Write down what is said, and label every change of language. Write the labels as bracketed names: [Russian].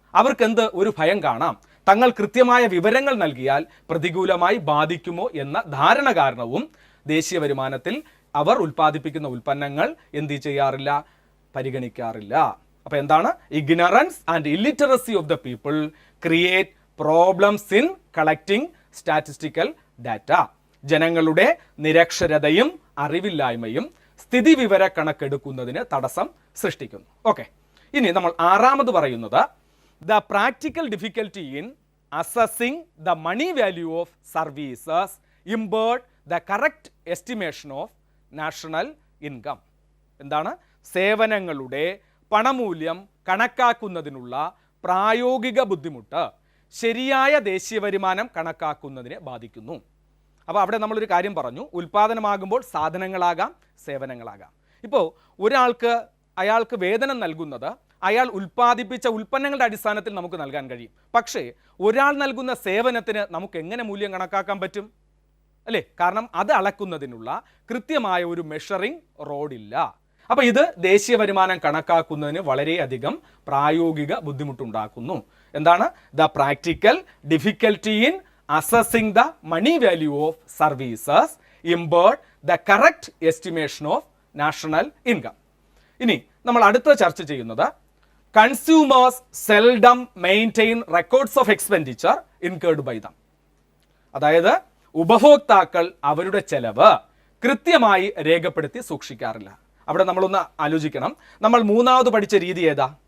[Malayalam] അവർക്കെന്ത് ഒരു ഭയം കാണാം, തങ്ങൾ കൃത്യമായ വിവരങ്ങൾ നൽകിയാൽ പ്രതികൂലമായി ബാധിക്കുമോ എന്ന ധാരണ കാരണവും ദേശീയ വരുമാനത്തിൽ അവർ ഉൽപ്പാദിപ്പിക്കുന്ന ഉൽപ്പന്നങ്ങൾ എന്ത് ചെയ്യാറില്ല? പരിഗണിക്കാറില്ല. അപ്പോൾ എന്താണ്? [English] Ignorance and illiteracy of the people create problems in collecting statistical data. [Malayalam] ജനങ്ങളുടെ നിരക്ഷരതയും അറിവില്ലായ്മയും സ്ഥിതിവിവര കണക്കെടുക്കുന്നതിന് തടസ്സം സൃഷ്ടിക്കുന്നു. ഓക്കെ, ഇനി നമ്മൾ 6ാമത് പറയുന്നത് [English] the practical difficulty in assessing the money value of services impaired the correct estimation of national income. [Malayalam] എന്താണ്? സേവനങ്ങളുടെ പണമൂല്യം കണക്കാക്കുന്നതിനുള്ള പ്രായോഗിക ബുദ്ധിമുട്ട് ശരിയായ ദേശീയ വരുമാനം കണക്കാക്കുന്നതിനെ ബാധിക്കുന്നു. അപ്പോൾ അവിടെ നമ്മളൊരു കാര്യം പറഞ്ഞു, ഉൽപ്പാദനമാകുമ്പോൾ സാധനങ്ങളാകാം, സേവനങ്ങളാകാം. ഇപ്പോൾ അയാൾക്ക് വേതനം നൽകുന്നത് അയാൾ ഉൽപ്പാദിപ്പിച്ച ഉൽപ്പന്നങ്ങളുടെ അടിസ്ഥാനത്തിൽ നമുക്ക് നൽകാൻ കഴിയും. പക്ഷേ ഒരാൾ നൽകുന്ന സേവനത്തിന് നമുക്ക് എങ്ങനെ മൂല്യം കണക്കാക്കാൻ പറ്റും അല്ലേ? കാരണം അത് അളക്കുന്നതിനുള്ള കൃത്യമായ ഒരു മെഷറിംഗ് റോഡില്ല. അപ്പോൾ ഇത് ദേശീയ വരുമാനം കണക്കാക്കുന്നതിന് വളരെയധികം പ്രായോഗിക ബുദ്ധിമുട്ടുണ്ടാക്കുന്നു. എന്താണ്? [English] The practical difficulty in assessing the money value of services impaired the correct estimation of national income. [Malayalam] ഇനി നമ്മൾ അടുത്ത ചർച്ച ചെയ്യുന്നത് [English] Consumers seldom maintain records of expenditure incurred by them. [Malayalam] അതായത് ഉപഭോക്താക്കൾ അവരുടെ ചെലവ് കൃത്യമായി രേഖപ്പെടുത്തി സൂക്ഷിക്കാറില്ല. അവിടെ നമ്മളൊന്ന് ആലോചിക്കണം, നമ്മൾ മൂന്നാമത് പഠിച്ച രീതി ഏതാ?